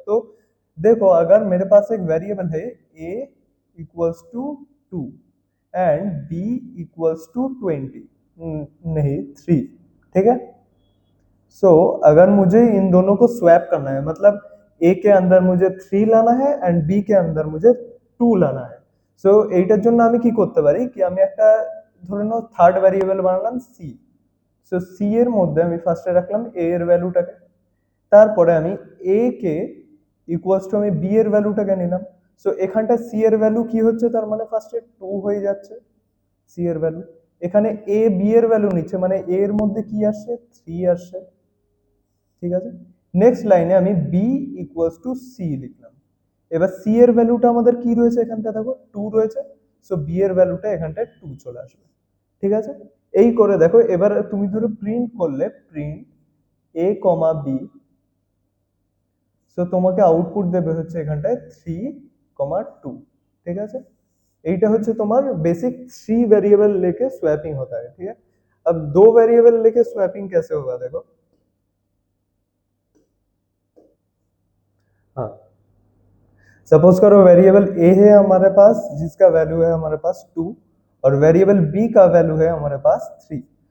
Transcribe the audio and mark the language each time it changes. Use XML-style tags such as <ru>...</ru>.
<hi>तो देखो अगर मेरे पास एक वेरिएबल है a equals to 2 and b equals to 20, नहीं 3। ठीक है, सो अगर मुझे इन दोनों को स्वैप करना है, मतलब a के अंदर मुझे 3 लाना है एंड b के अंदर मुझे 2 लाना है।</hi> <bn>সো এইটার জন্য আমি কি করতে পারি কি আমি একটা ধরে নাও থার্ড ভ্যারিয়েবল বানালাম c। সো c এর মধ্যে আমি ফার্স্টে রাখলাম a এর ভ্যালুটাকে, তারপরে আমি a কে ইকুয়ালস টু আমি b এর ভ্যালুটাকে নিলাম। সো এখানটা c এর ভ্যালু কি হচ্ছে, তার মানে ফার্স্টে 2 হয়ে যাচ্ছে c এর ভ্যালু। এখানে a b এর ভ্যালু নিচ্ছে, মানে a এর মধ্যে কি আসছে 3 আসছে। ঠিক আছে, নেক্সট লাইনে আমি b ইকুয়ালস টু c লিখলাম। এবার c এর ভ্যালুটা আমাদের কি রয়েছে, এখানটা দেখো 2 রয়েছে। সো b এর ভ্যালুটা এখানটায় 2 চলে আসবে। ঠিক আছে, এই করে দেখো এবার তুমি ধরো প্রিন্ট করলে প্রিন্ট a, b, সো তোমাকে আউটপুট দেবে হচ্ছে এখানটায় 3, 2।</bn> <hi>ठीक है,</hi> <bn>এইটা হচ্ছে তোমার</bn> <hi>बेसिक 3 वेरिएबल लेके स्वैपिंग होता है। ठीक है, अब 2 वेरिएबल लेके स्वैपिंग कैसे होगा देखो। हाँ, सपोज करो वेरिएबल a है हमारे पास, जिसका वैल्यू है हमारे पास 2, और वेरिएबल b का वैल्यू है हमारे पास 3।</hi>